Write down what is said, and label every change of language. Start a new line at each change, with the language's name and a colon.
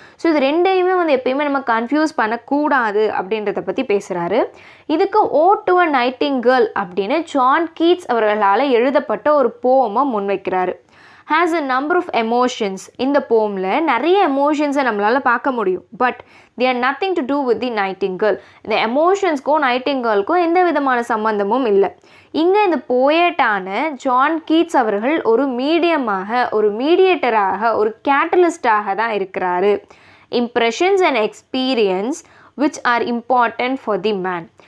Tamil: So இது ரெண்டையுமே வந்து எப்பயுமே நம்ம கன்ஃபியூஸ் பண்ணக்கூடாது அப்படின்றத பற்றி பேசுகிறாரு. இதுக்கு ஓ டு அ நைட்டிங்கேர்ல் அப்படின்னு ஜான் கீட்ஸ் அவர்களால் எழுதப்பட்ட ஒரு போமை முன்வைக்கிறாரு.
English: Has a number of emotions.
Tamil: இந்த போமில் நிறைய எமோஷன்ஸை நம்மளால் பார்க்க முடியும்.
English: But they are nothing to do with the nightingale.
Tamil: இந்த எமோஷன்ஸ்க்கும் நைட்டிங்கேர்லுக்கும் எந்த விதமான சம்பந்தமும் இல்லை. இங்கே இந்த போயட்டான ஜான் கீட்ஸ் அவர்கள் ஒரு மீடியமாக, ஒரு மீடியேட்டராக, ஒரு கேட்டலிஸ்டாக தான் இருக்கிறாரு.
English: Impressions and experience which are important for the man.